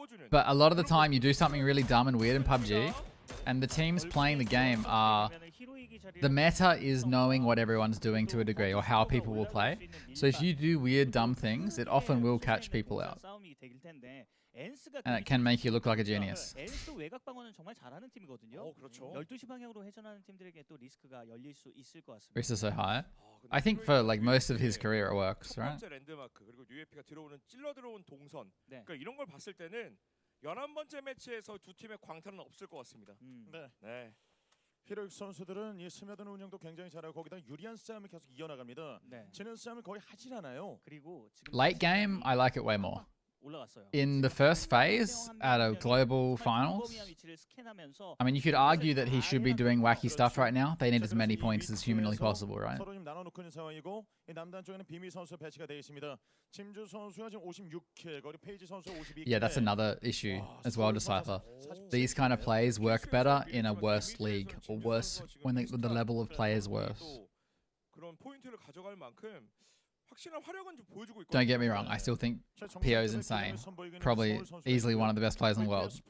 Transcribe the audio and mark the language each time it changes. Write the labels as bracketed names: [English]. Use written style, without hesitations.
[English] But a lot of the time you do something really dumb and weird in PUBG and the teams playing the game are... The meta is knowing what everyone's doing to a degree or how people will play. So if you do weird, dumb things, it often will catch people out. And it can make you look like a genius. [Korean] 엔스도 외곽 방어는 정말 잘하는 팀이거든요. 그렇죠. 12시 방향으로 회전하는 팀들에게 또 리스크가 열릴 수 있을 것 같습니다. [English] Risk is so high. I think for like most of his career it works, right? [Korean] 첫 번째 랜드마크 그리고 UAP가 들어오는 찔러 들어온 동선. 그러니까 이런 걸 봤을 때는 11번째 매치에서 두 팀의 광탈은 없을 것 같습니다. 네. 히로익 선수들은 이 스며드는 운영도 굉장히 잘하고 거기다 유리한 싸움을 계속 이어나갑니다. 지는 싸움을 거의 하질 않아요. 그리고 지금 [English] Late game, I like it way more. In the first phase at a global finals, I mean, you could argue that he should be doing wacky stuff right now. They need as many points as humanly possible, right? [Korean] 서로 지금 나눠놓고 있는 상황이고 이 남단 쪽에는 비미 선수 배치가 되어 있습니다. 짐주 선수가 지금 56킬, 거리 페이지 선수 52킬. [English] Yeah, that's another issue as well to Cypher. These kind of plays work better in a worse league or worse when the level of play is worse. [Korean] 그런 포인트를 가져갈 만큼 [English] Don't get me wrong, I still think PO is insane. Probably easily one of the best players in the world.